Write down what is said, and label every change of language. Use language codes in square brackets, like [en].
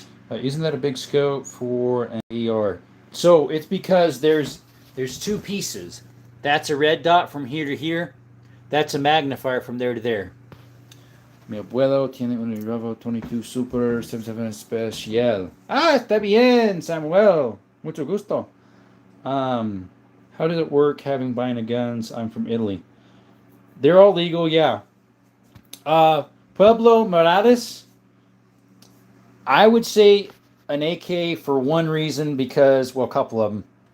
[en] Isn't that a big scope for an ER? So it's because there's 2 pieces. That's a red dot from here to here. That's a magnifier from there to there. [es] Mi abuelo tiene un Bravo 22 Super 77 Especial. Ah, está bien, Samuel. Mucho gusto. [en] How does it work having buying a guns? I'm from Italy. They're all legal, yeah. Pueblo Morales. I would say an AK for one reason because, well, a couple of them.